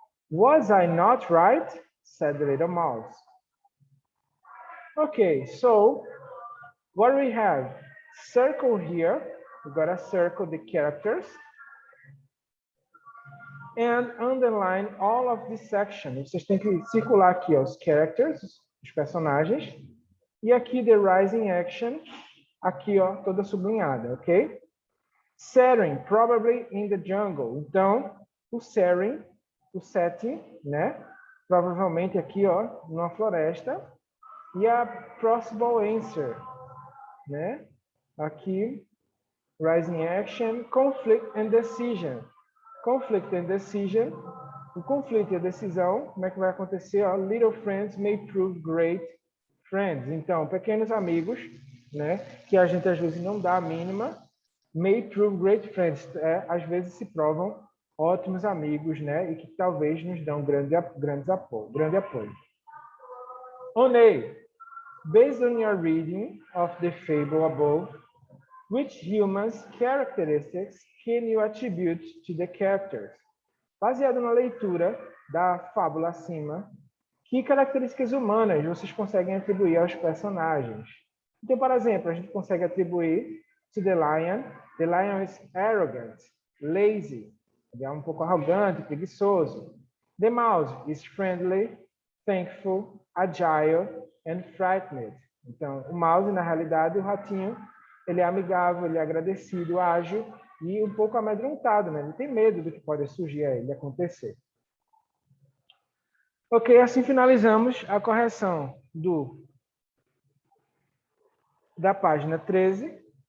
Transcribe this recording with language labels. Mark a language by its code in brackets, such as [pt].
[en] Was I not right? Said the little mouse. Okay, so what we have? Circle here. We gotta circle the characters and underline all of this section. [pt] Vocês têm que circular aqui ó, os characters, os personagens, e aqui [en] the rising action, [pt] aqui ó, toda sublinhada, ok? [en] Setting, probably in the jungle. [pt] Então, o setting, né? Provavelmente aqui ó, numa floresta. E a [en] possible answer, [pt] né? Aqui, [en] rising action, conflict and decision. Conflict and decision. [pt] O conflito e a decisão, como é que vai acontecer? [en] Ó, little friends may prove great friends. [pt] Então, pequenos amigos, né? Que a gente às vezes não dá a mínima, [en] may prove great friends. [pt] Às vezes se provam ótimos amigos, né? E que talvez nos dão grande apoio. [en] On A, based on your reading of the fable above, Which human characteristics can you attribute to the characters? [pt] Baseado na leitura da fábula acima, que características humanas vocês conseguem atribuir aos personagens? Então, por exemplo, a gente consegue atribuir [en] to the lion is arrogant, lazy, [pt] ele é um pouco arrogante, preguiçoso. [en] The mouse is friendly, thankful, agile and frightened. [pt] Então, o mouse, na realidade, o ratinho, ele é amigável, ele é agradecido, ágil e um pouco amedrontado, né? Ele tem medo do que pode surgir a ele acontecer. Ok, assim finalizamos a correção da página 13.